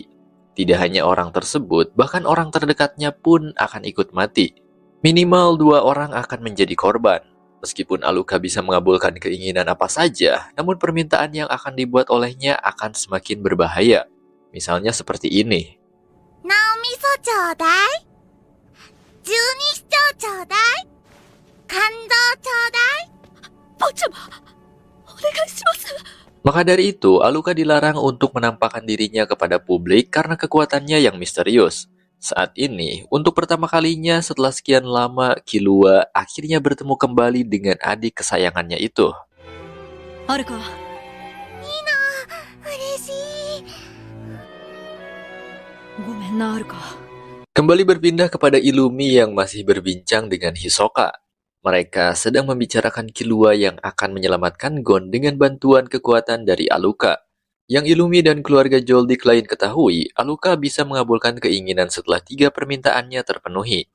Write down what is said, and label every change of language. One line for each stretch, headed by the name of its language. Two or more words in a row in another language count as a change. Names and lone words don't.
Indonesian: Tidak hanya orang tersebut, bahkan orang terdekatnya pun akan ikut mati. Minimal 2 orang akan menjadi korban. Meskipun Aluka bisa mengabulkan keinginan apa saja, namun permintaan yang akan dibuat olehnya akan semakin berbahaya. Misalnya seperti ini.
Japanese: 脳みそちょうだい。十二指腸ちょうだい。肝臓ちょうだい。坊ちゃま、お願いします。
Indonesian: Maka dari itu, Aluka dilarang untuk menampakkan dirinya kepada publik karena kekuatannya yang misterius. Saat ini, untuk pertama kalinya setelah sekian lama, Killua akhirnya bertemu kembali dengan adik kesayangannya itu.
Japanese: アルカ、嬉しい。ごめんな、アルカ。
Indonesian: Kembali berpindah kepada Illumi yang masih berbincang dengan Hisoka. Mereka sedang membicarakan Killua yang akan menyelamatkan Gon dengan bantuan kekuatan dari Aluka. Yang Illumi dan keluarga Joldik lain ketahui, Aluka bisa mengabulkan keinginan setelah 3 permintaannya terpenuhi.